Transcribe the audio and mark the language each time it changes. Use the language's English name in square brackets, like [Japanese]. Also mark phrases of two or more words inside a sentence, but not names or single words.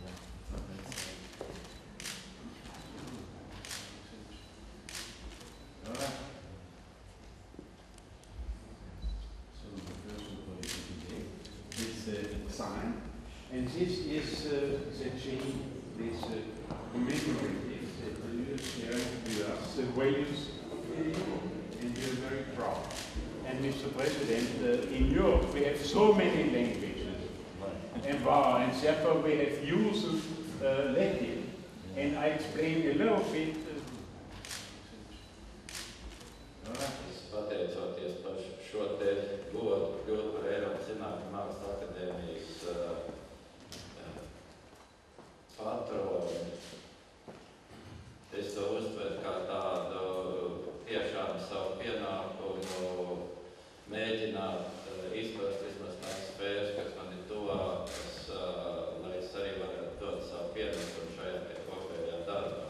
[English] Sign, and this is the chain, this commemorative that you share with us, the Wales, and we are very proud. And Mr. President, in Europe we have so many languages, and therefore we have used Latin, and I explain a little bit. [Latvian] Pateicoties par šo te godu kļūt par Eiropas Zinātņu un Mākslas akadēmijas patroni, es to uztveru kā tādu tiešām savu pienākumu mēģināt izprast vismaz tās sfēras, kas man ir tuvākas, lai es arī varētu dot savu pienesumu šajā te kopējā darbā.